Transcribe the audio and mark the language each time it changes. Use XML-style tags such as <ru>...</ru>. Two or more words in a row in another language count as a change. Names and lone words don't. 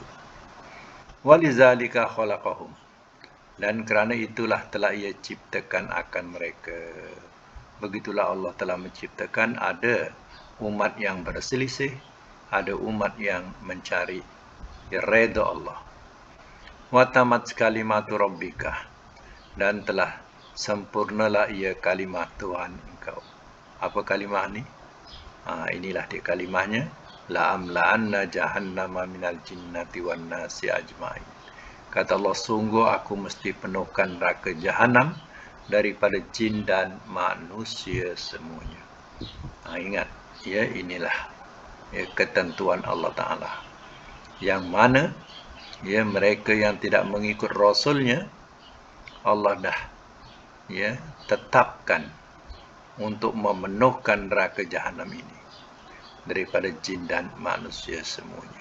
<ar>ولذلك خلقهم,</ar> <ms>dan kerana itulah telah ia ciptakan akan mereka. Begitulah Allah telah menciptakan ada umat yang berselisih, ada umat yang mencari redha Allah.</ms> <ar>وتمت كلمة ربك,</ar> <ms>dan telah sempurnalah ia kalimah Tuhan engkau. Apa kalimah ni? Inilah dia kalimahnya.</ms> <ar>لأملأن جهنم من الجنة والناس أجمعين.</ar> <ms>Kata Allah, sungguh aku mesti penuhkan neraka jahanam daripada jin dan manusia semuanya. Ingat, ya, inilah ya, ketentuan Allah Ta'ala. Yang mana ya, mereka yang tidak mengikut Rasulnya, Allah dah ya, tetapkan untuk memenuhkan neraka jahanam ini daripada jin dan manusia semuanya.</ms>